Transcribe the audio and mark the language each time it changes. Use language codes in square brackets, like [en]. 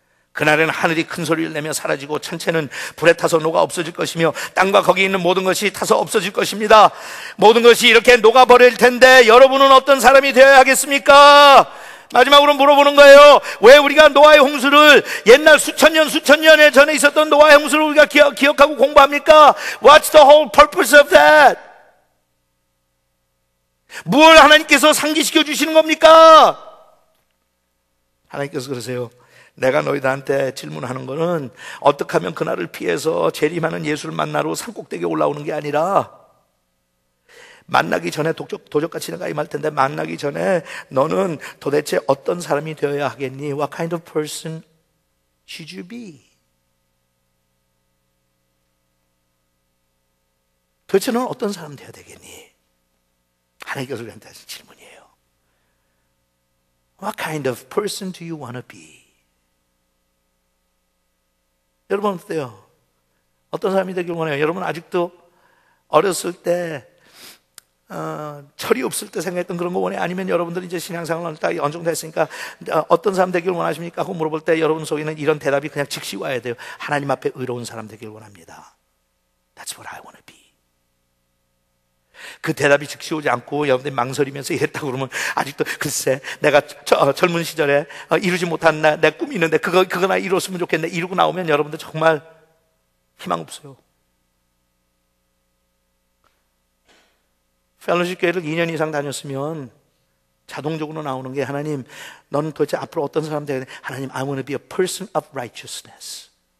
[ko] 그날에는 하늘이 큰 소리를 내며 사라지고 천체는 불에 타서 녹아 없어질 것이며 땅과 거기 있는 모든 것이 타서 없어질 것입니다. 모든 것이 이렇게 녹아버릴 텐데 여러분은 어떤 사람이 되어야 하겠습니까? 마지막으로 물어보는 거예요. 왜 우리가 노아의 홍수를 옛날 수천 년에 전에 있었던 노아의 홍수를 우리가 기억하고 공부합니까? [en] What's the whole purpose of that? [ko] 무엇을 하나님께서 상기시켜 주시는 겁니까? 하나님께서 그러세요. 내가 너희들한테 질문하는 거는 어떻게 하면 그날을 피해서 재림하는 예수를 만나러 산꼭대기에 올라오는 게 아니라, 만나기 전에 도적같이 내가 임할 텐데 만나기 전에 너는 도대체 어떤 사람이 되어야 하겠니? [en] What kind of person should you be? [ko] 도대체 너는 어떤 사람 되어야 되겠니? 하나님께서 우리한테 하신 질문이에요. [en] What kind of person do you want to be? [ko] 여러분 어때요? 어떤 사람이 되길 원해요? 여러분 아직도 어렸을 때 철이 없을 때 생각했던 그런 거 원해요? 아니면 여러분들이 이제 신앙생활을 딱 어느 정도 했으니까 어떤 사람 되길 원하십니까? 하고 물어볼 때 여러분 속에는 이런 대답이 그냥 즉시 와야 돼요. 하나님 앞에 의로운 사람 되길 원합니다. [en] That's what I want to be. [ko] 그 대답이 즉시 오지 않고 여러분들이 망설이면서 이랬다고 그러면 아직도 글쎄 내가 젊은 시절에 이루지 못한 내 꿈이 있는데 그거나 이뤘으면 좋겠네 이루고 나오면 여러분들 정말 희망 없어요. 펠로십 교회를 2년 이상 다녔으면 자동적으로 나오는 게 하나님 너는 도대체 앞으로 어떤 사람 되야 돼? [en] 하나님 I want to be a person of righteousness.